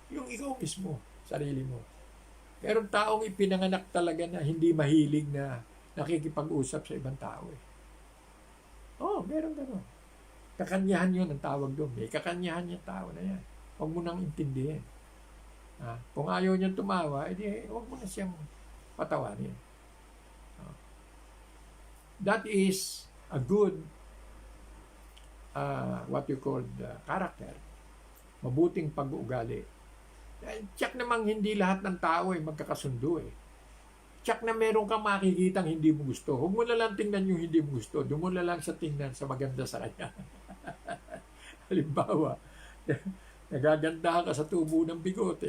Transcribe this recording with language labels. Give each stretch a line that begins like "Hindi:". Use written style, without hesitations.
Filipino: Yung ikaw mismo, sarili mo. Pero taong ipinanganak talaga na hindi mahilig na nakikipag-usap sa ibang tao. Meron gano'n. Kakanyahan yun ang tawag doon. May kakanyahan yung tao na yan. Huwag mo nang intindihin. Kung ayaw niyang tumawa, huwag mo na siyang patawanin.
English: That is a good what you call character.
Filipino: Mabuting pag-uugali. Check namang hindi lahat ng tao ay magkakasundo Check na meron kang makikitang hindi mo gusto. Huwag mo na lang tingnan yung hindi mo gusto. Doon mo na lang sa tingnan sa maganda sa kanya. Halimbawa, nagaganda ka sa tubo ng bigote.